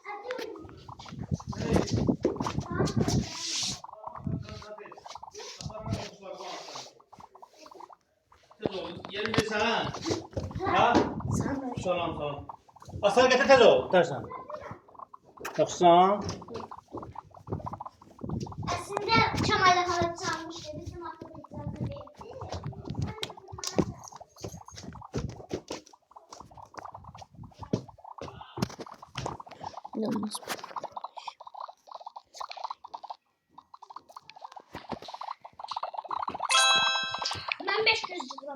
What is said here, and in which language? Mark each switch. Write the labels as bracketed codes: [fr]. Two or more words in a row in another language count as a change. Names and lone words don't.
[az] Yerini bilsən? Ha? Salam, salam. Aslan gətir tez ol, dərsən. Yoxsan? [tr] Aslında Kemal'le falan çalmıştı. Bizim arkadaşlarımız verdi. İnanmaz. Ben 500 yıldım.